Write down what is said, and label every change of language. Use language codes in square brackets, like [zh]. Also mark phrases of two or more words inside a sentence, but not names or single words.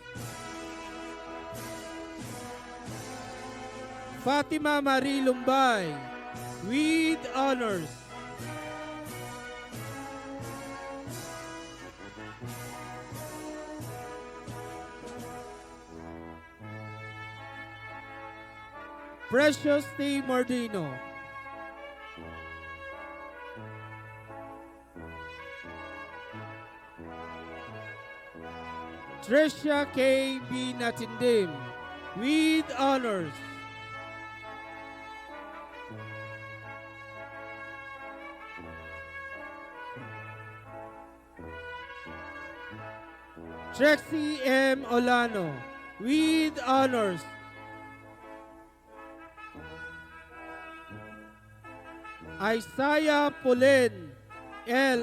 [en] Fatima Marie Lumbay with honors. Precious T. Mordino. Tricia K. B. Natindim with honors. Trexie M. Olano with honors. Isaiah Pulen L.